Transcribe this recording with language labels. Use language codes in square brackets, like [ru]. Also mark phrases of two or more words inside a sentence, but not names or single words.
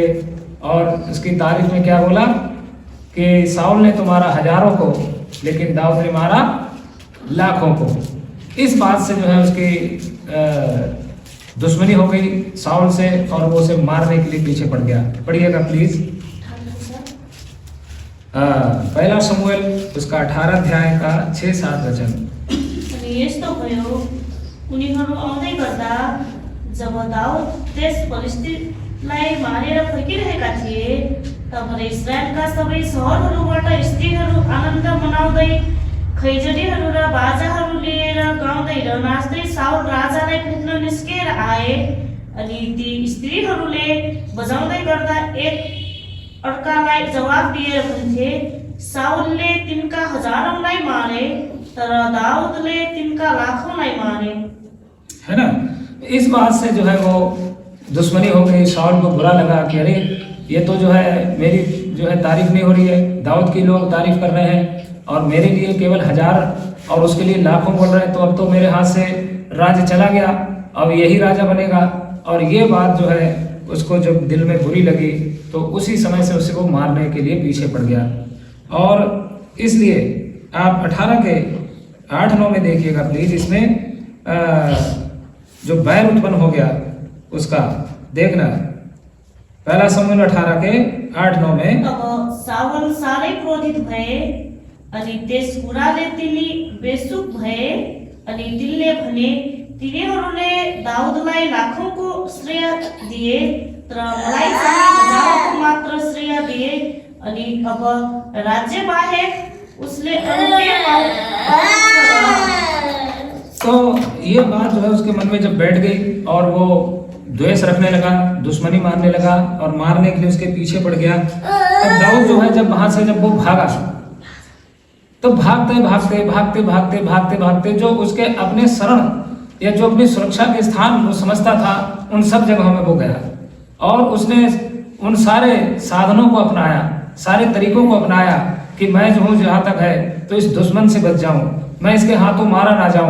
[hi] और उसकी तारीफ में क्या बोला कि शाऊल ने तो मारा हजारों को, लेकिन दाऊद ने मारा लाखों को। इस बात से जो है उसकी दुश्मनी हो गई शाऊल से और वो उसे मारने के लिए पीछे पड़ गया। पढ़िएगा प्लीज पहला शमूएल उसका 18 अध्याय का 6-7 वचन। [ne] यस्तो भयो, उनीहरू आउँदै गर्दा जब दाउद त्यस फलिस्तीलाई मारेर फर्किरहेका थिए, तब इस्राएलका सबै सहरहरूबाट स्त्रीहरू आनन्द मनाउँदै खैजडीहरू र बाजाहरू लिएर गाउँदै र नाच्दै शाऊल राजालाई भेट्न निस्केर आए। अनि ती स्त्रीहरूले बजाउँदै गर्दा एक अर्कालाई जवाब दिएर भन्थे, शाऊलले तिनका हजारौंलाई मारे, तर दाऊदले तिनका लाखौंलाई मारे। [hi] है ना। इस बात से जो है वो दुश्मनी हो गई। शाऊल को बुरा लगा कि अरे ये तो जो है मेरी जो है तारीफ नहीं हो रही है, दाऊद की लोग तारीफ कर रहे हैं और मेरे लिए केवल 1000 और उसके लिए लाखों बोल रहे हैं, तो अब तो मेरे हाथ से राज्य चला गया, अब यही राजा बनेगा। और ये बात जो है उसको जब दिल में बुरी लगी तो उसी समय से उसे वो मारने के लिए पीछे पड़ गया। और इसलिए आप 18 के 8-9 में देखिएगा प्लीज, इसमें जो बैर उत्पन्न हो गया उसका देखना। पहला शमूएल 18 के 8-9 में [ne] अब शाऊल साह्रै क्रोधित भए अनि त्यस कुराले तिनी बेसुख भए। अनि तिनले भने, तिनीहरूले दाऊदलाई लाखौंको श्रेय दिए, तर मलाई चाहिँ हजारौंको मात्र श्रेय दिए। अनि अब राज्य बाहेक उसले अरू के पाउँछ। [hi] तो ये बात जो है उसके मन में जब बैठ गई और वो द्वेष रखने लगा, दुश्मनी मारने लगा और मारने के लिए उसके पीछे पड़ गया। तब दाऊद जो है जब वहां से जब वो भागा, तो भागते भागते भागते भागते भागते भागते जो उसके अपने शरण या जो अपनी सुरक्षा के स्थान वो समझता था उन सब जगहों में वो गया और उसने उन सारे साधनों को अपनाया, सारे तरीकों को अपनाया कि मैं जो हूँ जहाँ तक है तो इस दुश्मन से बच जाऊं, मैं इसके हाथों मारा ना जाऊं।